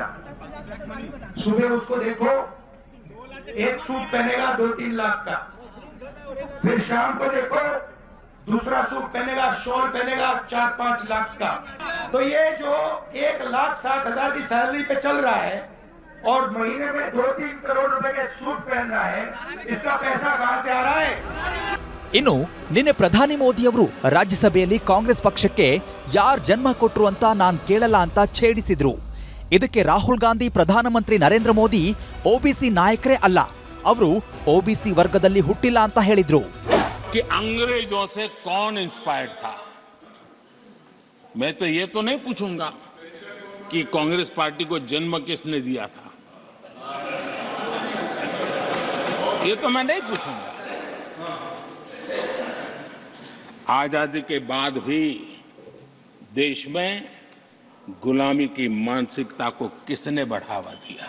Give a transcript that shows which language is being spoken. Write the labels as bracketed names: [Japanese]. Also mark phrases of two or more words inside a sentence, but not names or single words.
[Hindi] सुबह उसको देखो, एक सूट पहनेगा 2-3 लाख का, फिर शाम को देखो दूसरा सूट पहनेगा, शॉल पहनेगा 4-5 लाख का. तो ये जो 1,60,000 की सैलरी पे चल रहा है और महीने में 2-3 करोड़ रुपए के सूट पहन रहा है, इसका पैसा कहां से आ रहा है? [Kannada] ಇನ್ನು ನಿನ್ನೆ ಪ್ರಧಾನಿ ಮೋದಿ ಅವರು ರಾಜ್ಯಸಭೆಯಲ್ಲಿ ಕಾಂಗ್ರೆಸ್ ಪಕ್ಷಕ್ಕೆ ಯಾರ್ ಜನ್ಮ ಕೊಟ್ರು ಅಂತ ನಾನ್ ಕೇಳಲ್ಲ ಅಂತ ಛೇಡಿಸಿದ್ರು. ಇದಕ್ಕೆ ರಾಹುಲ್ ಗಾಂಧಿ ಪ್ರಧಾನಮಂತ್ರಿ ನರೇಂದ್ರ ಮೋದಿ ಓಬಿಸಿ ನಾಯಕರೇ ಅಲ್ಲ, ಅವರು ಓಬಿಸಿ ವರ್ಗದಲ್ಲಿ ಹುಟ್ಟಿಲ್ಲ ಅಂತ ಹೇಳಿದ್ರು. [Hindi] कि अंग्रेजों से कौन इंस्पायर्ड था? मैं तो ये तो नहीं पूछूंगा कि कांग्रेस पार्टी को जन्म किसने दिया था, ये तो मैं नहीं पूछूंगा. आजादी के बाद भी देश में गुलामी की मानसिकता को किसने बढ़ावा दिया?